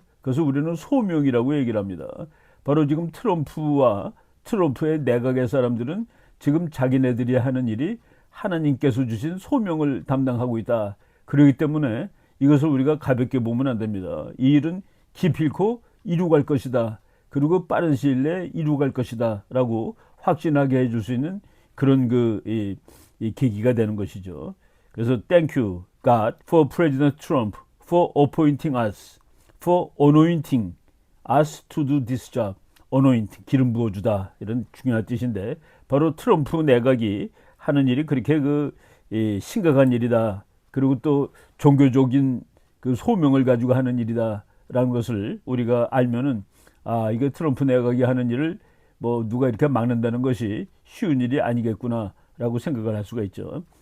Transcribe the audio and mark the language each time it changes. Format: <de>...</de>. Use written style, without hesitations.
<ko>그래서 우리는 소명이라고 얘기를 합니다. 바로 지금 트럼프와 트럼프의 내각의 사람들은 지금 자기네들이 하는 일이 하나님께서 주신 소명을 담당하고 있다. 그렇기 때문에 이것을 우리가 가볍게 보면 안 됩니다. 이 일은 기필코 이루갈 것이다. 그리고 빠른 시일 내에 이루갈 것이다. 라고 확신하게 해줄 수 있는 그런 이 계기가 되는 것이죠. 그래서</ko> <en>Thank you, God, for President Trump, for appointing us, for anointing us to do this job.</en> <ko>anointing, 기름 부어주다 이런 중요한 뜻인데 바로 트럼프 내각이 하는 일이 그렇게 심각한 일이다. 그리고 또 종교적인 그 소명을 가지고 하는 일이다라는 것을 우리가 알면은 이거 트럼프 내각이 하는 일을 뭐 누가 이렇게 막는다는 것이 쉬운 일이 아니겠구나라고 생각을 할 수가 있죠.</ko>